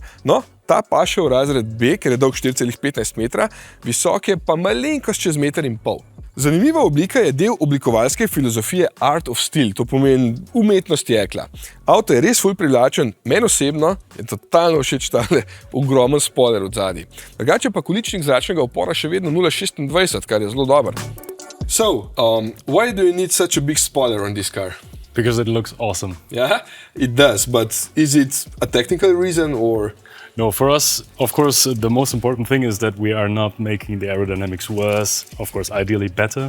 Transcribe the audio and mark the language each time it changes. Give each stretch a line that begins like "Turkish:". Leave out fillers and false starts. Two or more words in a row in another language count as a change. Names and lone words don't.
Slovenian: No, ta paše v razred B, ker je dolg 4,15 metra, visok je pa malenkost čez 1,5 metra. Zanimiva oblika je del oblikovalske filozofije Art of Steel, to pomeni umetnost jekla. Avto je res ful privlačen, meni osebno je totalno všeč tale ogromen spoiler od zadaj. Drugače pa količnik zračnega upora še vedno 0,26, kar je zelo dober.
English: So, why do you need such a big spoiler on this car? Because it looks awesome. Yeah, it does, but is it a technical reason or? No, for us, of course, the most important thing is that we are not making the aerodynamics worse, of course, ideally better.